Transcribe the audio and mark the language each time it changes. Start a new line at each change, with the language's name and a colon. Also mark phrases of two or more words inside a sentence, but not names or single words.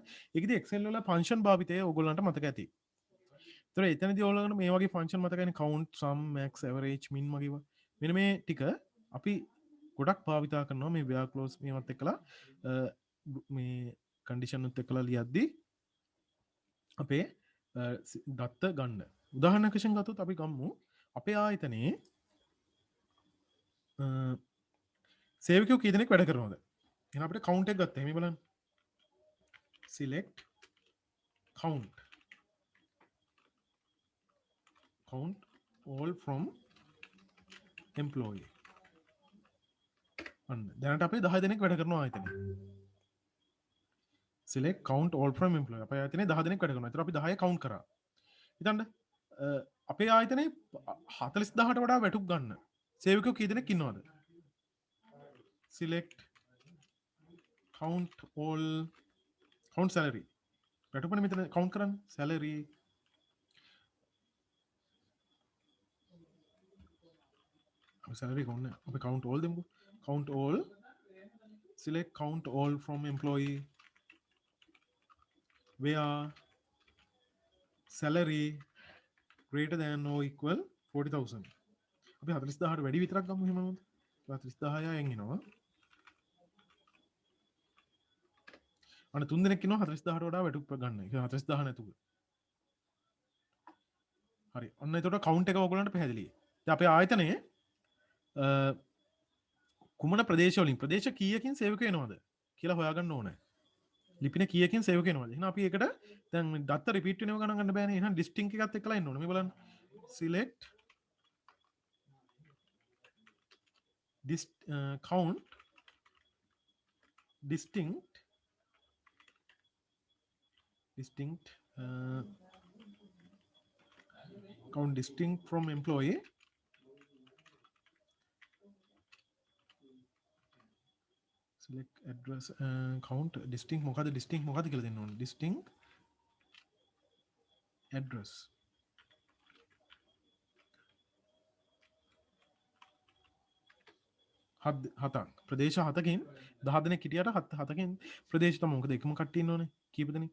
Sinhala: ඒකදී Excel වල function භාවිතය ඔයගොල්ලන්ට මතක ඇති. තොර එතනදී ඔයගොල්ලන්ට මේ වගේ ෆන්ක්ෂන් මතකයිනේ
English: count sum max average min
Sinhala: වගේ මෙන්න මේ ටික අපි ගොඩක් භාවිතා කරනවා මේ
English: where clause
Sinhala: මේවත් එක්කලා මේ condition උත් එක්කලා ලියද්දී අපේ දත්ත ගන්න. උදාහරණයක් වශයෙන් ගත්තොත් අපි ගමු අපේ ආයතනයේ සේවකයෝ කී දෙනෙක් වැඩ කරනවද? එහෙනම් අපිට count එක ගත්තා. මේ බලන්න.
English: select count all from employee.
Sinhala: අන්න දැනට අපේ 10 දෙනෙක් වැඩ කරනවා ආයතනයේ.
English: select count all from employee.
Sinhala: අපේ ආයතනයේ 10 දෙනෙක් වැඩ කරනවා. ඒතර අපි 10 count කරා. හිතන්න අපේ ආයතනයේ 40000ට වඩා වැටුප් ගන්න සේවකයෝ කී දෙනෙක් ඉන්නවද?
English: select count all count salary.
Sinhala: වැටුපනේ මෙතන count කරන්න
English: salary salary
Sinhala: කොහොමද? අපි
English: count all
Sinhala: දෙමුකෝ.
English: count all select count all from employee where salary greater than or equal 40,000.
Sinhala: අපි 40000ට වැඩි විතරක් ගමු එහෙම නේද? 40000 එනවා. අන්න 3 දෙනෙක් ඉන්නවා 40000ට වඩා වැටුප් ගන්න. ඒක 40000 නැතුව. හරි. ඔන්න එතකොට කවුන්ට් එක ඔයගොල්ලන්ට පැහැදිලියි. දැන් අපේ ආයතනයේ කුමන ප්‍රදේශ වලින් ප්‍රදේශ කීයකින් සේවකයෝ එනවද කියලා හොයාගන්න ඕනේ. ලිපින කීයකින් සේවකයෝ එනවද? එහෙනම් අපි ඒකට දැන් දත්ත රිපීට් වෙනව ගණන් ගන්න බෑනේ. එහෙනම් ඩිස්ටින්ක් එකත් එක්කලා එන්න ඕනේ. මේ බලන්න.
English: select count distinct count distinct from employee select address count distinct
Sinhala: මොකද distinct මොකද කියලා දෙන්න ඕනේ.
English: distinct address
Sinhala: හතක් ප්‍රදේශ හතකින් 10 දෙනෙක් හිටියට හතකින් ප්‍රදේශ තමයි මොකද එකම කට්ටිය ඉන්නෝනේ කීප දෙනෙක්.